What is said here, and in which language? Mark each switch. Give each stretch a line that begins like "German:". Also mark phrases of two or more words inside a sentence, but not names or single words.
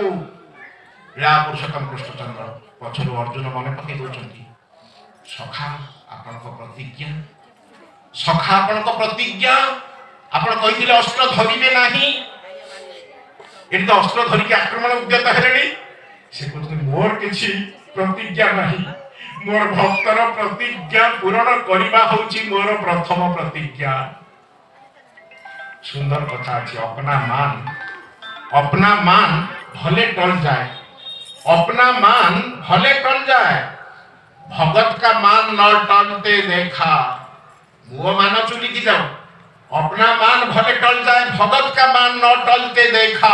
Odia: ଲୀଳା ପୁରୁଷୋତ୍ତମ କୃଷ୍ଣଚନ୍ଦ୍ର ପଛରୁ ଅର୍ଜୁନ ମନେ ପକେଇ ଦଉଛନ୍ତି, ସଖା ଆପଣଙ୍କ ପ୍ରତିଜ୍ଞା, ସଖା ଆପଣଙ୍କ ପ୍ରତିଜ୍ଞା, ଆପଣ କହିଥିଲେ ଅସ୍ତ୍ର ଧରିବେ ନାହିଁ, ଏଠି ତ ଅସ୍ତ୍ର ଧରିକି ଆକ୍ରମଣ ଉଦ୍ୟତ ହେଲେଣି। ସେ କହୁଛନ୍ତି ମୋର କିଛି ପ୍ରତିଜ୍ଞା ନାହିଁ, ମୋର ଭକ୍ତର ପ୍ରତିଜ୍ଞା ପୂରଣ କରିବା ହଉଛି ମୋର ପ୍ରଥମ ପ୍ରତିଜ୍ଞା।
Hindi: सुंदर कथा अच्छी, अपना मान भले टल जाए, अपना मान भले टल जाए, भगत का मान न टलते देखा। मुँह मानो चुली की जाओ, अपना मान भले टल जाए, भगत का मान न टलते देखा।